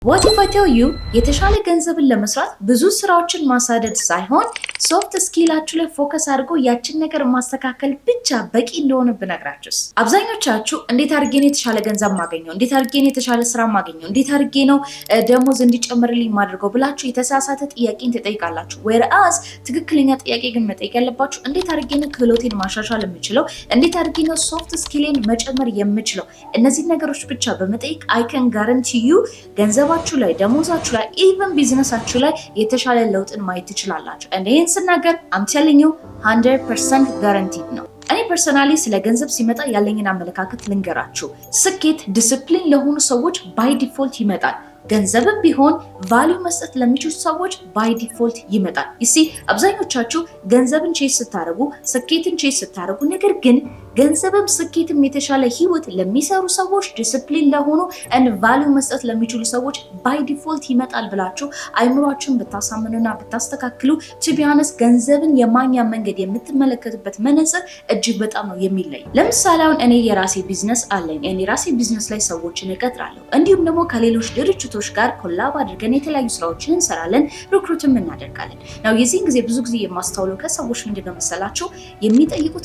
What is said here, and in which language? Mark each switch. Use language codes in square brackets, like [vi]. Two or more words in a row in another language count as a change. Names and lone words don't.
[en] What if I tell you [am] የተሻለ ገንዘብን ለመስራት ብዙ ስራዎችን ማሳደድ ሳይሆን ሶፍት ስኪላችሁ ላይ ፎከስ አድርጎ ያችን ነገር ማስተካከል ብቻ በቂ እንደሆነ ብነግራችሁስ? አብዛኞቻችሁ እንዴት አድርጌ ነው የተሻለ ገንዘብ ማገኘው፣ እንዴት አድርጌ ነው የተሻለ ስራ ማገኘው፣ እንዴት አድርጌ ነው ደሞዝ እንዲጨምርልኝ ማድረገው ብላችሁ የተሳሳተ ጥያቄን ትጠይቃላችሁ። whereas ትክክለኛ ጥያቄ ግን መጠየቅ ያለባችሁ እንዴት አድርጌ ነው ክህሎቴን ማሻሻል የምችለው፣ እንዴት አድርጌ ነው ሶፍት ስኪሌን መጨመር የምችለው። እነዚህ ነገሮች ብቻ በመጠየቅ [en] I can guarantee you [am] ገንዘባችሁ ላይ ደሞዛችሁ ላይ ኢቨን ቢዝነሳችሁ ላይ የተሻለ ለውጥን ማየት ትችላላችሁ። and ይሄን ስናገር [en] I'm telling you 100% guaranteed [am] ነው። እኔ ፐርሰናሊ ስለ ገንዘብ ሲመጣ ያለኝን አመለካከት ልንገራችሁ። ስኬት ዲሲፕሊን ለሆኑ ሰዎች [en] by default [am] ይመጣል። ገንዘብም ቢሆን ቫልዩ መስጠት ለሚችሉ ሰዎች [en] by default [am] ይመጣል። ይሲ አብዛኞቻችሁ ገንዘብን ቼስ ስታደርጉ፣ ስኬትን ቼስ ስታደርጉ፣ ነገር ግን ገንዘብም ስኬትም የተሻለ ህይወት ለሚሰሩ ሰዎች ዲሲፕሊን ለሆኑ and ቫልዩ መስጠት ለሚችሉ ሰዎች [en] by default [am] ይመጣል ብላችሁ አይምሯችሁን ብታሳምኑና ብታስተካክሉ [en] to be honest [am] ገንዘብን የማግኛ መንገድ የምትመለከቱበት መነጽር እጅግ በጣም ነው የሚለይ። ለምሳሌ አሁን እኔ የራሴ ቢዝነስ አለኝ። እኔ ራሴ ቢዝነስ ላይ ሰዎችን እቀጥራለሁ። እንዲሁም ደግሞ ከሌሎች ድርጅቶች ጋር ኮላብ አድርገን የተለያዩ ስራዎችን እንሰራለን፣ ሪክሩትም እናደርጋለን። ነው የዚህን ጊዜ ብዙ ጊዜ የማስተውለው ከሰዎች ምንድነው መሰላችሁ የሚጠይቁት